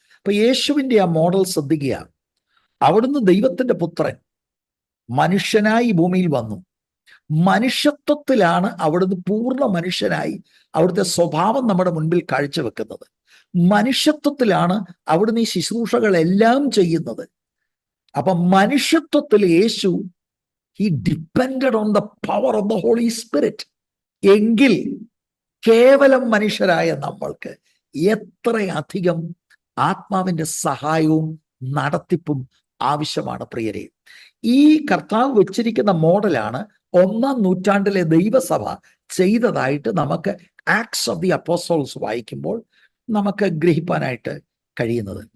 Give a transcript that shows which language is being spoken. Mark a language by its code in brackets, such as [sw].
[ml] അപ്പൊ യേശുവിന്റെ ആ മോഡൽ ശ്രദ്ധിക്കുക. അവിടുന്ന് ദൈവത്തിന്റെ പുത്രൻ മനുഷ്യനായി ഭൂമിയിൽ വന്നു. മനുഷ്യത്വത്തിലാണ് അവിടുന്ന് പൂർണ്ണ മനുഷ്യനായി അവിടുത്തെ സ്വഭാവം നമ്മുടെ മുൻപിൽ കാഴ്ചവെക്കുന്നത്. മനുഷ്യത്വത്തിലാണ് അവിടുന്ന് ഈ ശുശ്രൂഷകളെല്ലാം ചെയ്യുന്നത്. അപ്പൊ മനുഷ്യത്വത്തിൽ [en] യേശു he depended on the power of the Holy Spirit. [ml] എങ്കിൽ കേവലം മനുഷ്യരായ നമ്മൾക്ക് എത്രയധികം ആത്മാവിന്റെ സഹായവും നടത്തിപ്പും ആവശ്യമാണ് പ്രിയരെ. ഈ കർത്താവ് വെച്ചിരിക്കുന്ന മോഡലാണ് 1-ാം നൂറ്റാണ്ടിലെ ദൈവസഭ ചെയ്തതായിട്ട് നമുക്ക് ആക്ട്സ് ഓഫ് ദി അപ്പോസ്റ്റൽസ് വായിക്കുമ്പോൾ നമുക്ക് ഗ്രഹിക്കാനായിട്ട് കഴിയുന്നത്.